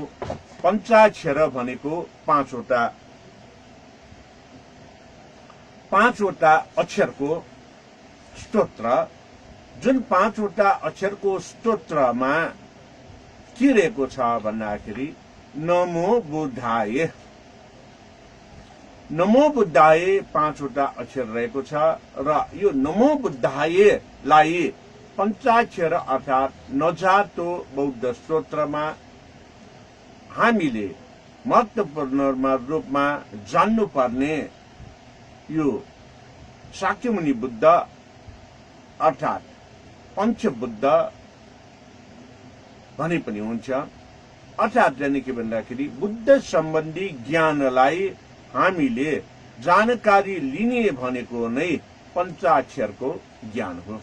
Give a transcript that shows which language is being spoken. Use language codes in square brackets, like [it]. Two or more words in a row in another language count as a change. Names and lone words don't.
[ne] पञ्चाक्षर भनेको 5वटा अक्षरको स्तोत्र, जुन 5वटा अक्षरको स्तोत्रमा के रहेको छ भन्दाखेरि [sa] नमो बुद्धाय। नमो बुद्धाय [ne] 5वटा अक्षर रहेको छ र यो नमो बुद्धायलाई पञ्चाक्षर अर्थात नजातो बौद्ध स्तोत्रमा हामीले महत्त्वपूर्ण रूपमा जान्नुपर्ने यो शाक्यमुनि बुद्ध अर्थात् पञ्चबुद्ध भने पनि हुन्छ। अर्थात् जाने के भन्दाखेरि बुद्ध सम्बन्धी ज्ञानलाई हामीले जानकारी लिने भनेको नै पञ्चाक्षरको ज्ञान हो।